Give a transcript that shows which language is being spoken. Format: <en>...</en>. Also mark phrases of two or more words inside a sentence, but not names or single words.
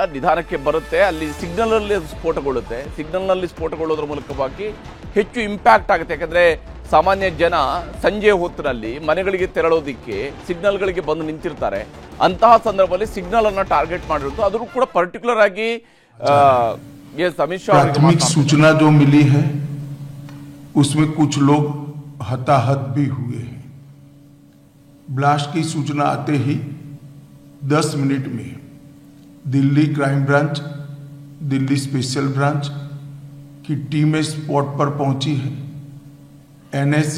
<kn>ನಿಧಾನಕ್ಕೆ ಬರುತ್ತೆ, ಅಲ್ಲಿ ಸಿಗ್ನಲ್ ಅಲ್ಲಿ ಸ್ಫೋಟಗೊಳ್ಳುತ್ತೆ. ಸಿಗ್ನಲ್ ನಲ್ಲಿ ಸ್ಫೋಟಗೊಳ್ಳೋದ್ರ ಮೂಲಕವಾಗಿ ಹೆಚ್ಚು ಇಂಪ್ಯಾಕ್ಟ್ ಆಗುತ್ತೆ. ಯಾಕಂದ್ರೆ ಸಾಮಾನ್ಯ ಜನ ಸಂಜೆ ಹೊತ್ತಿನಲ್ಲಿ ಮನೆಗಳಿಗೆ ತೆರಳೋದಿಕ್ಕೆ ಸಿಗ್ನಲ್ಗಳಿಗೆ ಬಂದು ನಿಂತಿರ್ತಾರೆ. ಅಂತಹ ಸಂದರ್ಭದಲ್ಲಿ ಸಿಗ್ನಲ್ ಅನ್ನ ಟಾರ್ಗೆಟ್ ಮಾಡಿರೋದು, ಅದು ಕೂಡ ಪರ್ಟಿಕ್ಯುಲರ್ ಆಗಿ अमित शाह</kn> <hi>प्राथमिक सूचना जो मिली है उसमें कुछ लोग हताहत भी हुए हैं. ब्लास्ट की सूचना आते ही 10 मिनट में दिल्ली</hi> <en>crime branch,</en> <hi>दिल्ली</hi> <en>special branch</en> <hi>की टीमें स्पॉट पर पहुंची है.</hi>